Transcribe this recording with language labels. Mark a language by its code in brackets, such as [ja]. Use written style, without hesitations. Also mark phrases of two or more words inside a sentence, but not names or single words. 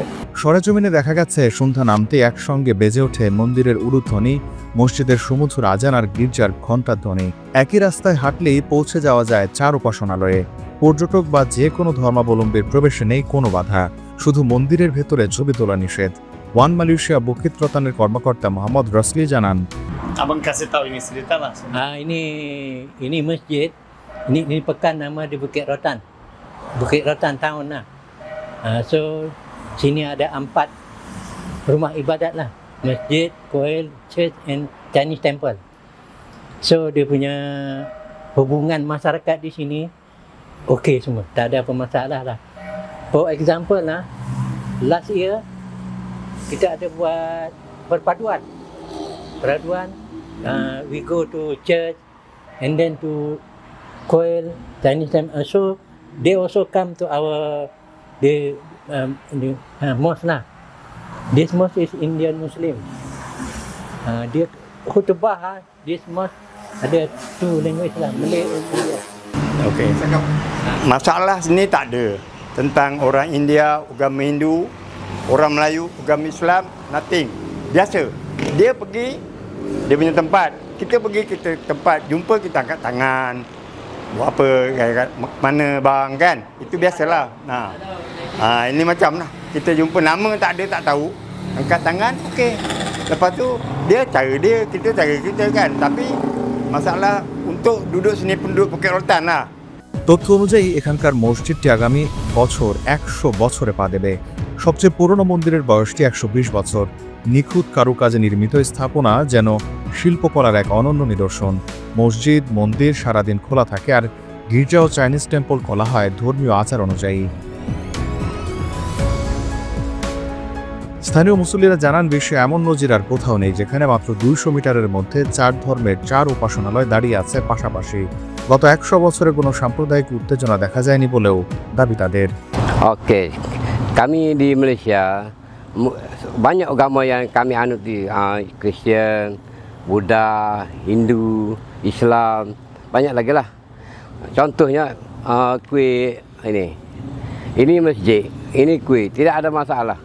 [bn] সরেজমিনে দেখা গেছে সন্ধ্যা নামতে একসঙ্গে বেজে ওঠে মন্দিরের উলুধ্বনি, মসজিদের সুমধুর আজান আর গির্জার ঘণ্টার ধ্বনি। একই রাস্তায় হাঁটলেই পৌঁছে যাওয়া যায় ৪ উপাসনালয়ে। পর্যটক বা যে কোনো ধর্মাবলম্বীর প্রবেশে নেই কোনো বাধা, শুধু মন্দিরের ভেতরে ছবি তোলা নিষেধ। ওয়ান মালয়েশিয়া বুকিত রতানের কর্মকর্তা মোহাম্মদ রসলি জানান, [ms] Abang kasih tahu ini cerita lah. Ini masjid. Ini pekan nama di Bukit Rotan. Bukit Rotan Town lah. So sini ada 4 rumah ibadat lah. Masjid, Koil, [en] Church and Chinese Temple. [ms] So dia punya hubungan masyarakat di sini okey semua. Tak ada apa masalah lah. [en] For example [ms] lah, [en] last year [ms] kita ada buat perpaduan. [en] We go to church and then to Koil, Chinese Temple. So they also come to our mosque lah. This mosque is Indian Muslim. [ms] Dia khutbah [en] this mosque [ms] ada 2 language lah, [en] Malay and India. [ms] Okey. Masalah sini tak ada tentang orang India, agama Hindu, orang Melayu, agama Islam, nothing. Biasa. Dia pergi dia punya tempat, kita pergi kita tempat, jumpa kita angkat tangan, buat apa, mana bang kan, itu biasalah. Ini macam lah, kita jumpa nama tak ada, tak tahu, angkat tangan, okey. Lepas tu dia cara dia, kita cara kita kan. Tapi masalah untuk duduk sini penduduk Bukit Rotan lah। [bn] তথ্য অনুযায়ী এখানকার মসজিদটি আগামী বছর ১০০ বছরে পা দেবে। সবচেয়ে পুরনো মন্দিরের বয়সটি ১২০ বছর। নিখুঁত কারুকাজে নির্মিত স্থাপনা যেন শিল্পকলার এক অনন্য নিদর্শন। মসজিদ, মন্দির সারাদিন খোলা থাকে, আর গির্জা ও [en] Chinese Temple [bn] খোলা হয় ধর্মীয় আচার অনুযায়ী। স্থানীয় মুসল্লিরা জানান, বিশ্বে এমন নজির আর কোথাও নেই যেখানে মাত্র ২০০ মিটারের মধ্যে ৪ ধর্মের ৪ উপাসনালয় দাঁড়িয়ে আছে পাশাপাশি। গত ১০০ বছরে কোনো সাম্প্রদায়িক উত্তেজনা দেখা যায়নি বলেও দাবি তাদের। [ms] Okey, kami di Malaysia banyak agama yang kami anut di Kristian, Buddha, Hindu, Islam, banyak lagi lah. Contohnya kuih ini masjid, ini kuih, tidak ada masalah.